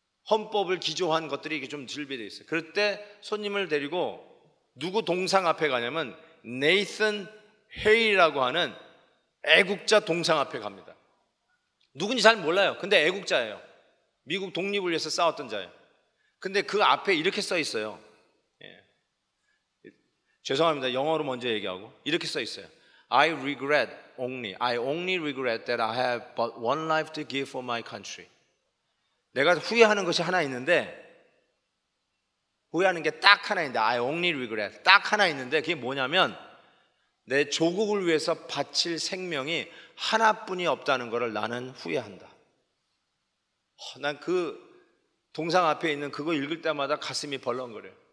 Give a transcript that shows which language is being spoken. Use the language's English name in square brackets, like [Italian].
[Korean] 헌법을 기조한 것들이 이렇게 좀 준비되어 있어요. 그럴 때 손님을 데리고 누구 동상 앞에 가냐면 네이슨 헤이라고 하는 애국자 동상 앞에 갑니다. 누군지 잘 몰라요. 근데 애국자예요. 미국 독립을 위해서 싸웠던 자예요. 근데 그 앞에 이렇게 써 있어요. 죄송합니다. 영어로 먼저 얘기하고 이렇게 써 있어요. [English] I only regret that I have but one life to give for my country. [Korean] 내가 후회하는 것이 하나 있는데, 후회하는 게 딱 하나 있는데, [English] I only regret, [Korean] 딱 하나 있는데 그게 뭐냐면 내 조국을 위해서 바칠 생명이 하나뿐이 없다는 것을 나는 후회한다. 난 그 동상 앞에 있는 그거 읽을 때마다 가슴이 벌렁거려요.